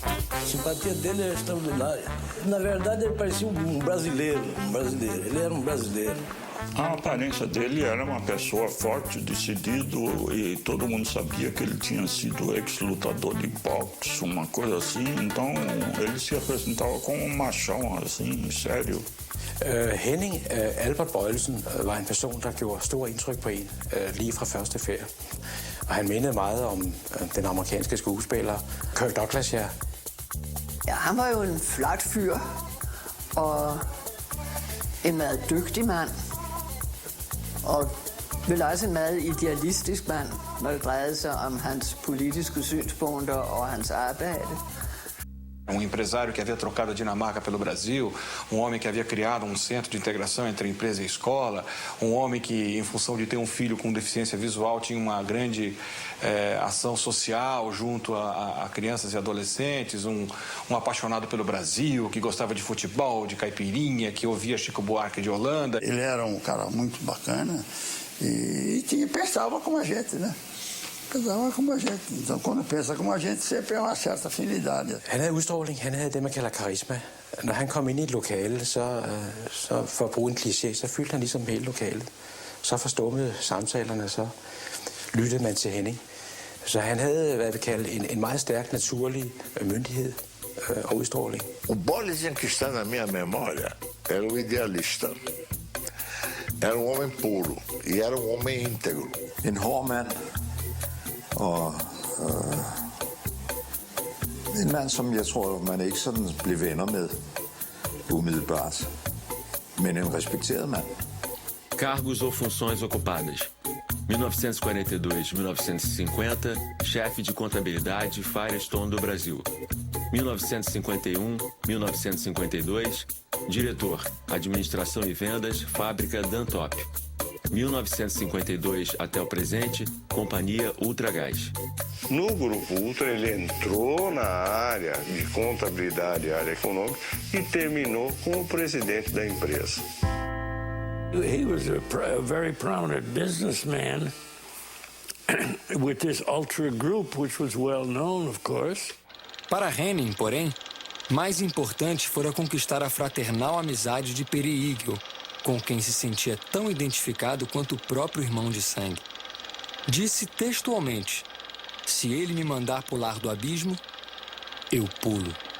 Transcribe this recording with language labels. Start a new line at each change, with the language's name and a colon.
Portuguese: A simpatia dele era extraordinária. Na verdade, ele parecia um brasileiro. Ele era um brasileiro. A aparência dele era uma pessoa forte, decidido, e todo mundo sabia que ele tinha sido ex-lutador de boxe, uma coisa assim. Então, ele se apresentava como um machão, assim, sério.
Danish: Henning Albert Boyleson var en person, der gjorde stor indtryk på en lige fra første ferie. Og han mindede meget om den amerikanske skuespiller Kirk Douglas, ja. Ja, han var jo en flot fyr og en meget dygtig mand. Og vel også en meget idealistisk mand, når det drejede sig om hans politiske synspunkter og hans arbejde.
Portuguese: Empresário que havia trocado a Dinamarca pelo Brasil, homem que havia criado centro de integração entre empresa e escola, homem que, em função de ter filho com deficiência visual, tinha uma grande ação social junto a crianças e adolescentes, apaixonado pelo Brasil, que gostava de futebol, de caipirinha, que ouvia Chico Buarque de Holanda. Ele era um cara muito bacana E pensava como a gente, né? Pensava como a gente. Então, quando pensa como a gente, sempre é uma certa afinidade.
Danish: Han havde udstråling, han havde det, man kalder karisma. Når han kom ind i et lokale, så for at bruge en kliché, så fyldte han ligesom hele lokalet. Så forstummede samtalerne, så lyttede man til Henning. Så han havde, hvad vi kalder, en meget stærk naturlig myndighed og udstråling.
Portuguese: O Bollesen que está na minha memória era o idealista. Era homem puro e era homem íntegro.
Danish: En hård mand, og en mand, som jeg tror, man ikke sådan blev venner med umiddelbart, men en respekteret mand.
Portuguese: Cargos ou funções ocupadas. 1942-1950, chefe de contabilidade Firestone do Brasil. 1951-1952, diretor, administração e vendas, fábrica Dantop. 1952 até o presente, companhia Ultragás. No Grupo Ultra, ele entrou na área de contabilidade, área econômica, e terminou como presidente da empresa.
English: He was a very prominent businessman with this Ultra Group, which was well known, of course.
Portuguese: Para Henning, porém, mais importante fora conquistar a fraternal amizade de Peri Igel, com quem se sentia tão identificado quanto o próprio irmão de sangue. Disse textualmente: se ele me mandar pular do abismo, eu pulo.